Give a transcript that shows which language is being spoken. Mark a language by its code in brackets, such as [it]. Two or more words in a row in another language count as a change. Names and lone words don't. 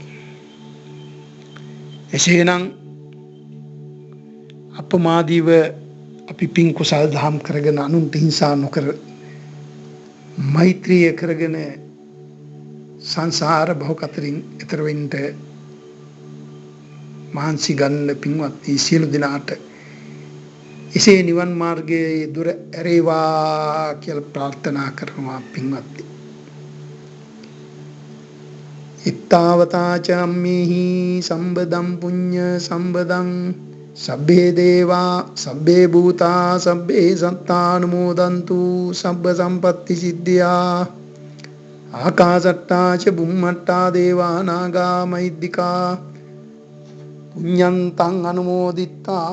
[si] එසේනම් අප්‍රමාදීව අපි පින් කුසල් දහම් කරගෙන අනුන්ට හිංසා නොකර මෛත්‍රිය කරගෙන සංසාර භවකතරින් ඈතර වෙන්න මහන්සි ගන්න පින්වත්නි සියලු දෙනාට එසේ නිවන් මාර්ගයේ දුර ඇරේවා කියලා ප්‍රාර්ථනා කරනවා පින්වත්නි. [pi] ඉත්තාවතා චම්මේහි සම්බදම් පුඤ්ඤ සම්බදං සබ්බේ දේවා සබ්බේ භූතා සබ්බේ සත්තානුමෝදන්තු සබ්බ සම්පත්ති සිද්ධියා ආකාශට්ටා ච බුම්මට්ටා දේවා නාග මහිද්దికා පුඤ්ඤන්තං අනුමෝදිත්වා